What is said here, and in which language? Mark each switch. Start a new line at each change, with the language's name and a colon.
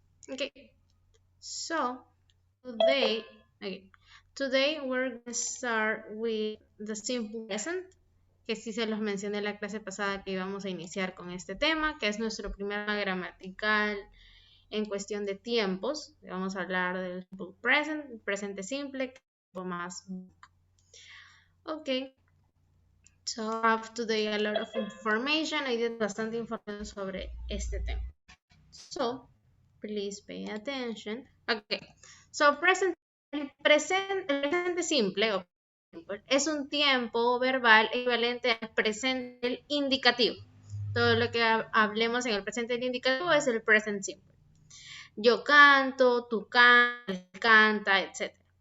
English: Okay, so today, okay, today we're going to start with the simple present,
Spanish: que sí se los mencioné en la clase pasada que íbamos a iniciar con este tema, que es nuestro primer gramatical en cuestión de tiempos. Vamos a hablar del simple present, el presente simple, que es un poco más.
English: Ok, so I have today a lot of information.
Spanish: Hoy día bastante información sobre este tema.
English: So, please pay attention. Okay.
Spanish: So, el presente simple es un tiempo verbal equivalente al presente del indicativo. Todo lo que hablemos en el presente del indicativo es el present simple. Yo canto, tú cantas, canta, etc.